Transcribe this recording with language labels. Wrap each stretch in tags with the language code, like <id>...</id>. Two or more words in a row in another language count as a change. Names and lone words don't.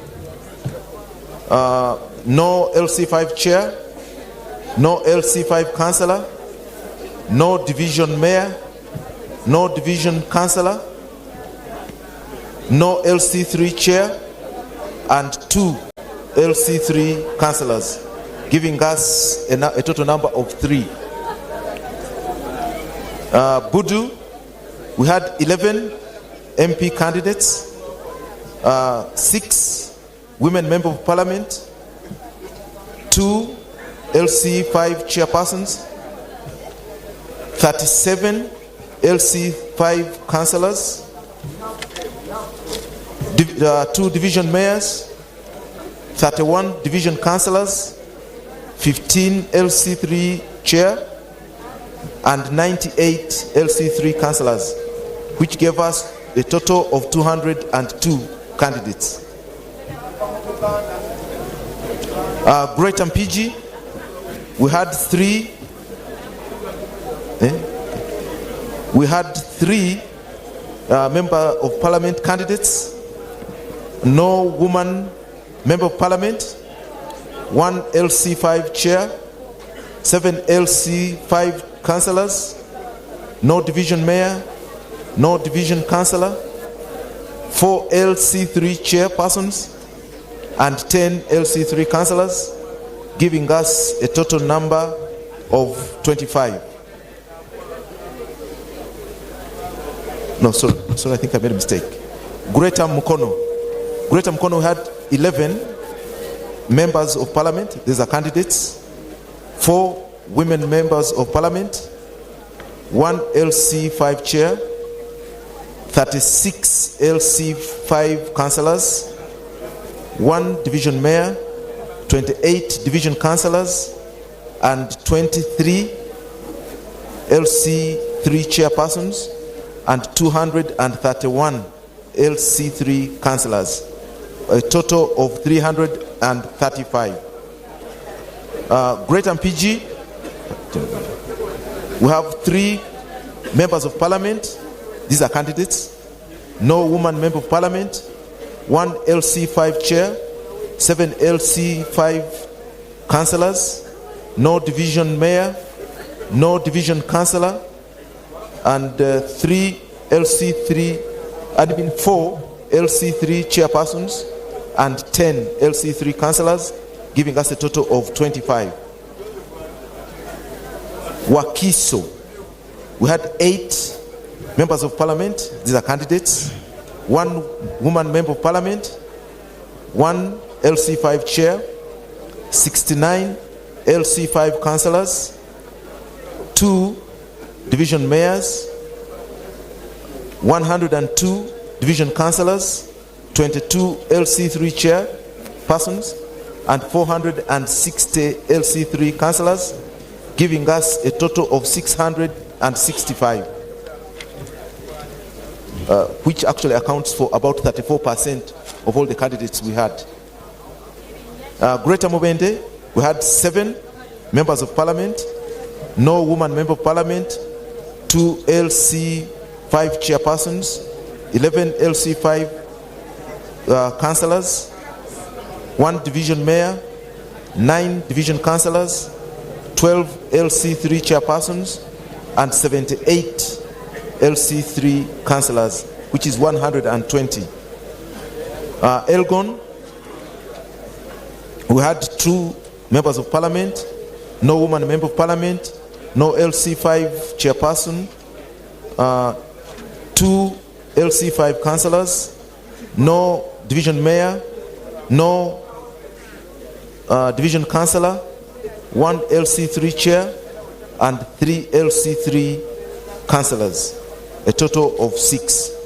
<en>no LC5 chair, no LC5 councillor, no division mayor, no division councillor, no LC3 chair, and 2 LC3 councillors, giving us a total number of 3. Budu, we had 11 MP candidates, 6 women member of parliament, 2 LC5 chairpersons, 37 LC5 councillors, 2 division mayors, 31 division councillors, 15 LC3 chair, and 98 LC3 councillors, which gave us a total of 202 candidates. Great Mpigi, we had 3 member of parliament candidates, no woman member of parliament, 1 LC5 chair, 7 LC5 councillors, no division mayor, no division councillor, 4 LC3 chairpersons, and 10 LC3 councillors, giving us a total number of 25. No, sorry, I think I made a mistake. Greater Mukono, we had 11 members of parliament. These are candidates. 4 women members of parliament, 1 LC5 chair, 36 LC5 councillors, 1 division mayor, 28 division councillors, and 23 LC3 chairpersons, and 231 LC3 councillors, a total of 335. Great MPG, we have 3 members of parliament. These are candidates. No woman member of parliament. 1 LC5 chair, 7 LC5 councillors, no division mayor, no division councillor, and 3 LC3, admin 4 LC3 chairpersons, and 10 LC3 councillors, giving us a total of 25. Wakiso, we had 8 members of parliament. These are candidates. 1 woman member of parliament, 1 LC5 chair, 69 LC5 councillors, 2 division mayors, 102 division councillors, 22 LC3 chair persons, and 460 LC3 councillors, giving us a total of 665, which actually accounts for about 34% of all the candidates we had. Greater Mubende, we had 7 members of parliament, no woman member of parliament, 2 LC5 chairpersons, 11 LC5 councillors, 1 division mayor, 9 division councillors, 12 LC3 chairpersons, and 78 LC3 councillors, which is 120. Elgon, we had 2 members of parliament, no woman member of parliament, no LC5 chairperson, 2 LC5 councillors, no division mayor, no division councillor, 1 LC3 chair, and 3 LC3 councillors, a total of 6.</en>